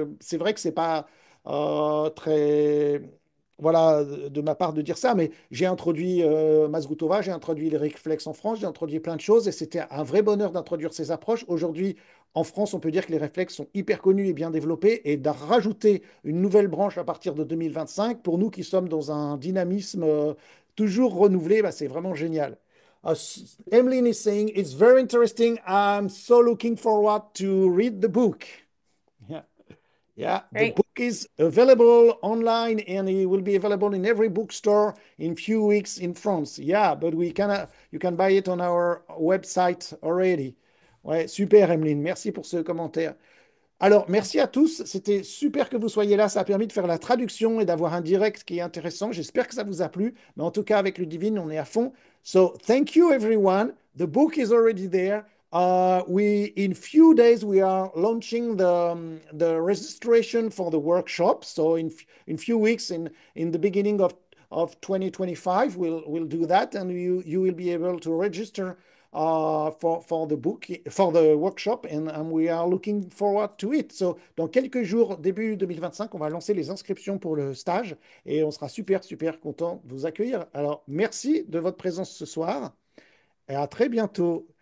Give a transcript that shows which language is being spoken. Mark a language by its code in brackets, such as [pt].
[fr] C'est vrai que c'est pas très. Voilà, de ma part de dire ça, mais j'ai introduit Mazgutova, j'ai introduit les réflexes en France, j'ai introduit plein de choses et c'était un vrai bonheur d'introduire ces approches. Aujourd'hui, en France, on peut dire que les réflexes sont hyper connus et bien développés et de rajouter une nouvelle branche à partir de 2025, pour nous qui sommes dans un dynamisme toujours renouvelé, bah, c'est vraiment génial. [en] Emmeline is saying, it's very interesting. I'm so looking forward to read the book. Yeah. Yeah, the Great. book is available online and it will be available in every bookstore in few weeks in France. Yeah, but you can buy it on our website already. [fr] Ouais, super, Emeline. Merci pour ce commentaire. Alors, merci à tous. C'était super que vous soyez là. Ça a permis de faire la traduction et d'avoir un direct qui est intéressant. J'espère que ça vous a plu. Mais en tout cas, avec Ludivine, on est à fond. [en] So, thank you, everyone. The book is already there. In few days, we are launching the registration for the workshop. So, in few weeks, in the beginning of 2025, we'll do that, and you will be able to register for the book, for the workshop, and we are looking forward to it. [fr] So, dans quelques jours, début 2025, on va lancer les inscriptions pour le stage et on sera super, super content de vous accueillir. Alors, merci de votre présence ce soir et à très bientôt.